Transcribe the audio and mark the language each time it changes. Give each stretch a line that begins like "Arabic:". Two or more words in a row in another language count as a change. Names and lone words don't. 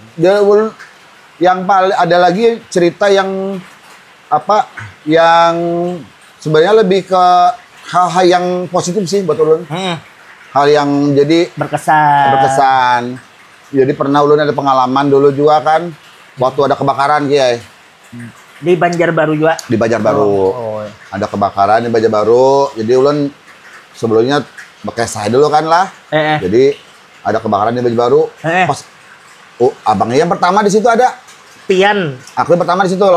Indonesian: Yang paling ada lagi cerita yang yang sebenarnya lebih ke hal-hal yang positif sih buat ulun. Hal yang jadi berkesan. Jadi pernah ulun ada pengalaman dulu juga kan. Waktu ada kebakaran Kiai. Di Banjarbaru juga? Di Banjarbaru. Ada kebakaran di Banjarbaru. Jadi ulun sebelumnya pakai saya dulu kan lah. Jadi ada kebakaran di Banjarbaru. Pas abangnya yang pertama di situ ada. Pian. Aku yang pertama di situ loh.